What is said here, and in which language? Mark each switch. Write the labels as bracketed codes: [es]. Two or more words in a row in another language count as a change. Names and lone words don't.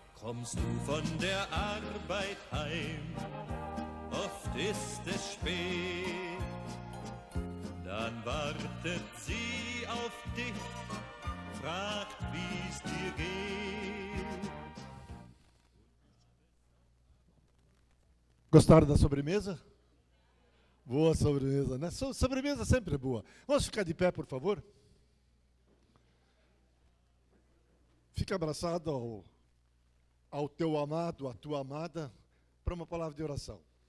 [de] Kommst du von der Arbeit heim, oft ist es spät, dann wartet sie auf dich, fragt, wie's dir geht. [pt] Gostaram da sobremesa? Boa sobremesa, né? Sobremesa sempre é boa. Vamos ficar de pé, por favor? Fica abraçado ao teu amado, à tua amada, para uma palavra de oração.